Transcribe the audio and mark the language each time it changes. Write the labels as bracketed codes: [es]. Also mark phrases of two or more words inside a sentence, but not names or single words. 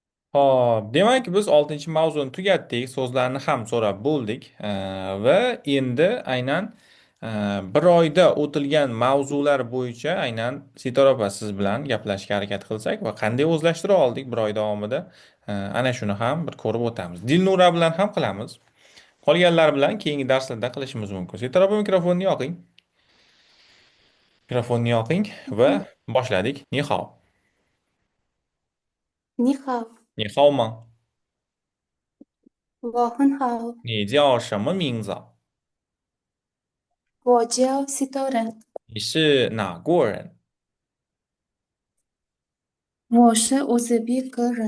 [uz] Hop, demak biz 6-mavzuni tugatdik, so'zlarni ham so'rab bo'ldik va endi aynan bir oyda o'tilgan mavzular bo'yicha aynan Sitora opa siz bilan gaplashishga harakat qilsak va qanday o'zlashtira oldik bir oy davomida ana shuni ham bir ko'rib o'tamiz. Dilnura bilan ham qilamiz. Qolganlar bilan keyingi darslarda qilishimiz mumkin. Sitora opa mikrofonni yoqing. Mikrofonni yoqing va boshladik. [zh] Ni hao. 你好，你好吗？我很好，你叫什么名字？我叫西多人，你是哪国人？我是乌兹别克人，